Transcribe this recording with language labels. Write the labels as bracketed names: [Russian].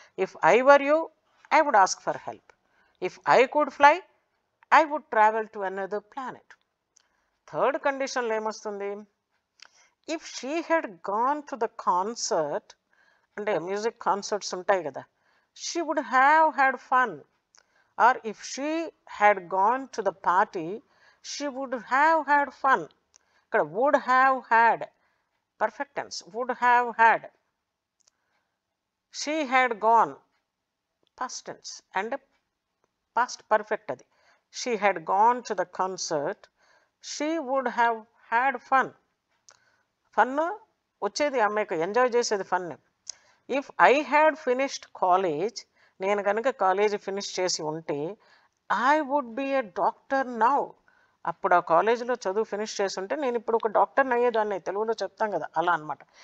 [English] If I were you I would ask for help. If I could fly I would travel to another planet. Third కండిషన్లో ఏమొస్తుంది, if she had gone to the concert, [Telugu] అంటే music concerts ఉంటాయి కదా, [English] She would have had fun. Or if she had gone to the party, she would have had fun. ఇక్కడ would have had, perfect tense, would have had. She had gone, past tense and past perfect అది. She had gone to the concert, she would have had fun. [Telugu] Fun వచ్చేది, అమ్మాయికి enjoy చేసేది fun. [English] if I had finished college, [Telugu] నేను కనుక college finish చేసి ఉంటే [English] I would be a doctor now. [Telugu] అప్పుడు ఆ కాలేజీలో చదువు ఫినిష్ చేసి ఉంటే నేను ఇప్పుడు ఒక డాక్టర్ని అయ్యేదాన్ని, తెలుగులో చెప్తాం కదా, అలా అనమాట.